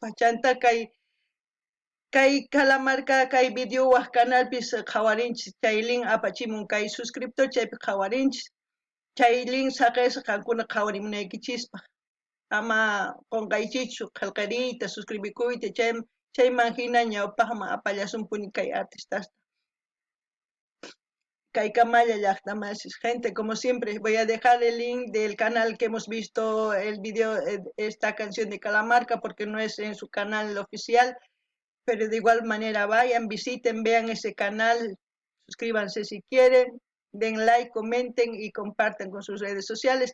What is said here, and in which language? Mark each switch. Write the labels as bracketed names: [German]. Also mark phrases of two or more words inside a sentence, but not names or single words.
[Quechua] Chanta kay Calamarca kay videowaq canalpis qhawarinchis, chay link apachimun kay suscriptor chaypi qhawarinchis. Chay link saqisqa qankuna qhawarimunaykichispa. Ama qunqaykichu qillqiriyta, suscribikuyta, chayman hina ñawpaqman apallasunpuni kay artistasta. Kay kamalla llaqtamansi. [Spanish] Gente, como siempre, voy a dejar el link del canal que hemos visto el video, esta canción de Calamarca, porque no es en su canal oficial, pero de igual manera vayan, visiten, vean ese canal, suscríbanse si quieren, den like, comenten y compartan con sus redes sociales.